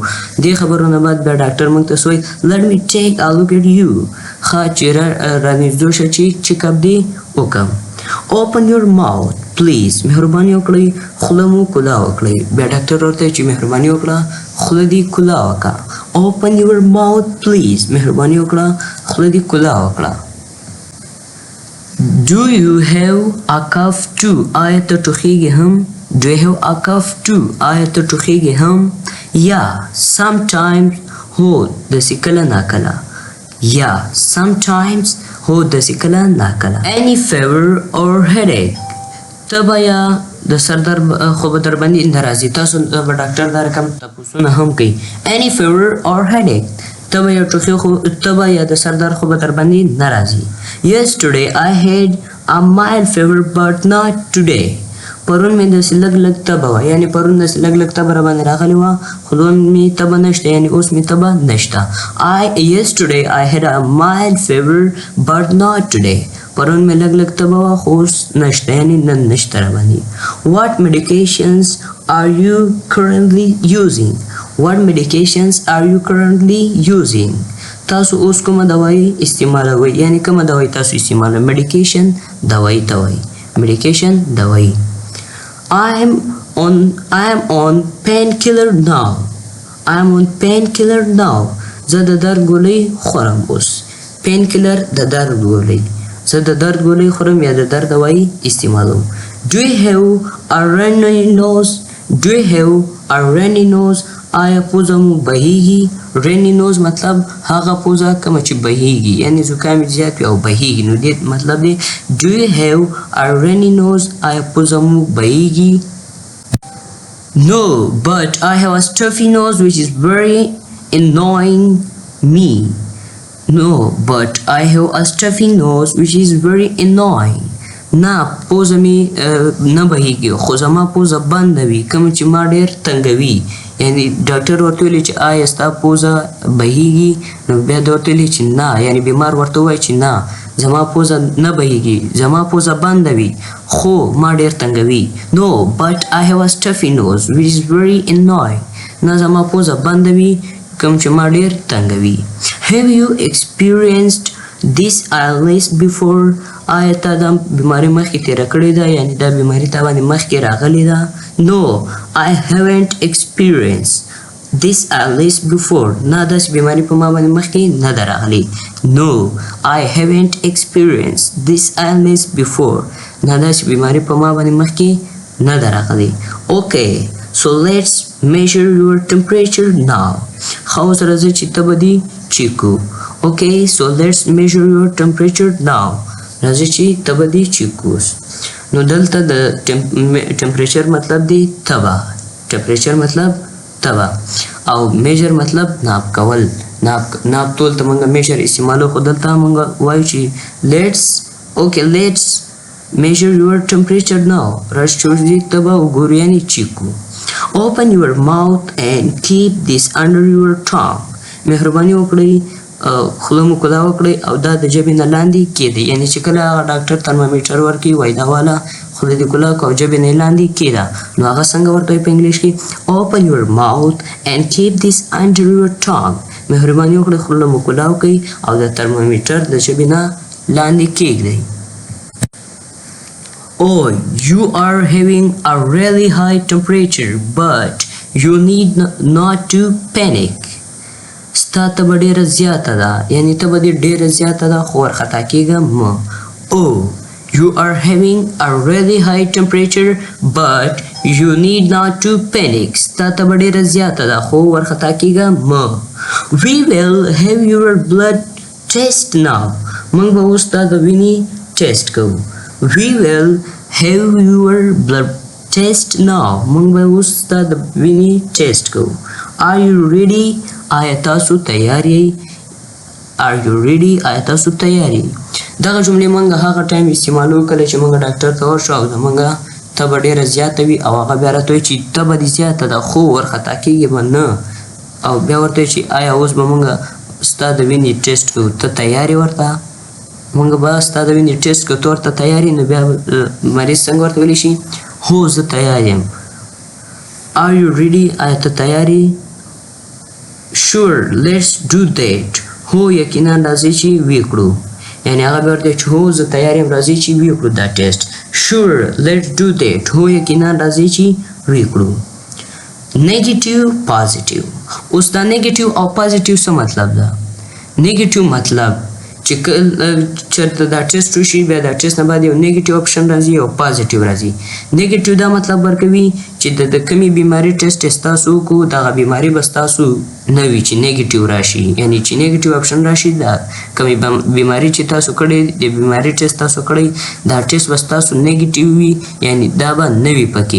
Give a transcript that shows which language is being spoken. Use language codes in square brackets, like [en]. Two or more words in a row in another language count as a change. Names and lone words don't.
[ps] دې خبرو نه بعد بیا ډاکټر موږ ته څه وایي [en] let me take a look at you. [ps] ښه چې رانږدې شه چې [en] check up [ps] دې وکم. [en] Open your mouth please. [ps] مهرباني وکړئ خوله مو کولا وکړئ. بیا ډاکټر ورته چې مهرباني وکړه خوله دې کولا وکړه. [en] Open your mouth please. [ps] مهرباني وکړه خوله دې کولا وکړه. [en] Do you have a cough too? [ps] آیا ته ټوخیږې هم؟ [en] Do you have a cough too? [ps] آیا ته ټوخیږې هم؟ [en] Yeah, sometimes. [ps] هو داسې کله ناکله. [en] Yeah, sometimes. [ps] هو داسې کله ناکله. [en] Any fever or headache. [ps] تبه یا د سر درد خو به در باندې ناراضي. تاسو به ډاکټر دا رقم تپوسونه هم کوي. [en] Any fever or headache. [ps] تبه یا ټوخي خو تبه یا د سر درد خو به در باندې ناراضي. [en] Yesterday I had a mild fever but not today. [ps] پرون مې داسې لږ لږ تبه وه یعنی پرون داسې لږ لږ تبه را باندې راغلې وه خو نن مې تبه نشته یعنی اوس مې تبه نشته. [en] Yesterday I had a mild fever but not today. [ps] پرون مې لږ لږ تبه وه خو اوس نشته یعنی نن نشته را باندې. [en] What medications are you currently using? What medications are you currently using? [ps] تاسو اوس کومه دوايي استعمالوئ یعنی کومه دوايي تاسو استعمالوئ. medication دوايي ته وایي. medication دوايي. [en] I am on painkiller now. I am on painkiller now. [ps] زه د درد ګولۍ خورم اوس. painkiller د درد ګولۍ. زه د درد ګولۍ خورم یا د درد دوايي استعمالوم. [en] Do you have a runny nose? Do you have a runny nose? [ps] آیا پوزه مو بهیږي؟ [en] runny nose [ps] مطلب هغه پوزه کومه چې بهیږي یعنی زکام زیات وي او بهیږي نو دې مطلب دی [en] do you have a runny nose. [ps] آیا پوزه مو بهیږي؟ [en] No, but I have a stuffy nose which is very annoying me. No, but I have a stuffy nose which is very annoying. [ps] نه پوزه مې نه بهیږي خو زما پوزه بنده وي کوم چې ما ډېر تنګوي یعنی ډاکټر ورته ویلي چې آیا ستا پوزه بهیږي نو بیا د ورته ویلي چې نه یعنی بیمار ورته ووایي چې نه زما پوزه نه بهیږي زما پوزه بنده وي خو ما ډېر تنګوي. [en] No, but I have a stuffy nose which is very annoying. [ps] نه زما پوزه بنده وي کوم چې ما ډېر تنګوي. [en] Have you experienced this illness before? [ps] آیا تا دا بیماری مخکې تیره کړې ده یعنی دا بیماری تا باندې مخکې راغلې ده؟ [en] No, I haven't experienced this illness before. [ps] نه داسې بیماری په ما باندې مخکې نه ده راغلې. [en] No, I haven't experienced this illness before. [ps] نه داسې بیماری په ما باندې مخکې نه ده راغلې. [en] Okay, so let's measure your temperature now. [ps] ښه اوس راځئ چې تبه دې چیک کړو. [en] Okay, so let's measure your temperature now. [ps] راځي چې تبه دې چیک اوس. نو دلته د ټمپریچر مطلب دی تبه. ټمپریچر مطلب تبه او میجر مطلب ناپ کول. ناپ تول ته موږ میجر استعمالو خو دلته موږ وایو چې [en] let's measure your temperature now. [ps] راځي چې اوس دې تبه وګورو یعنی چیک کړو. [en] Open your mouth and keep this under your tongue. [ps] مهرباني وکړئ خوله مو کولا وکړئ او دا د ژبې نه لاندې کېږدئ یعنی چې کله هغه ډاکټر ترمامیټر ورکړي وایي دا والا خوله دې کولا کړه او ژبې نه یې لاندې کېږده نو هغه څنګه ورته وایي په انګلیش کې [en] open your mouth and keep this under your tongue. [ps] مهرباني وکړئ خوله مو کولاو کړئ او د ترمامیټر د ژبې نه لاندې کیږدئ. [en] Oh, you are having a really high temperature, but you need not to panic. [ps] ستا تبه ډېره زیاته ده، یعنې تبه دې ډېره زیاته ده خو وارخطا کېږه مه. [en] Oh, you are having a really high temperature, but you need not to panic. [ps] ستا تبه ډېره زیاته ده خو وارخطا کېږه مه. [en] We will have your blood test now. [ps] موږ به اوس ستا د وینې ټیسټ کوو. [en] We will have your blood test now. [ps] موږ به اوس ستا د وینې ټیسټ کوو. [en] Are you ready? [ps] آیا تاسو تیار یئ؟ [en] Are you ready? [ps] آیا تاسو تیار یئ؟ دغه جملې موږ هغه ټایم استعمالوو کله چې موږ ډاکټر ته ورشو او زموږ تبه ډېره زیاته وي او هغه بیا راته وایي چې تبه دې زیاته ده خو وارخطا کېږې به نه، او بیا ورته وایي چې آیا اوس به موږ ستا د وینې ټیسټ کوو، ته تیار یې ورته؟ موږ به ستا د وینې ټیسټ کوو، ته ورته تیار یې؟ نو بیا مریض څنګه ورته ویلی شي؟ هو زه تیار یم. [en] Are you ready? [ps] آیا ته تیار یې؟ [en] Sure, let's do that. [ps] هو یقینا راځئ چې ویې کړو، یعنې هغه بیا ورته وایي چې هو زه تیار یم راځئ چې ویې کړو دا ټیسټ. [en] Sure, let's do that. [ps] هو یقینا راځئ چې ویې کړو. [en] Negative, positive. [ps] اوس دا نیګیټیو او پازیټیو څه مطلب ده؟ نیګیټیو مطلب چې چېرته دا ټیسټ وشي بیا دا ټیسټ نه بعد یو [en] negative option [ps] راځي او پازیټیو راځي. نیګیټیو دا مطلب ورکوي چې د کمې بیماري ټیسټ ستاسو وکړو دغه بیماري به ستاسو نه وي چې نیګیټیو راشي، یعنې چې [en] negative option [ps] راشي دا کمې بیماري چې تاسو کړې د بیماري ټیسټ تاسو کړی دا ټیسټ به ستاسو نیګیټیو وي، یعنې دا به نه وي پکې.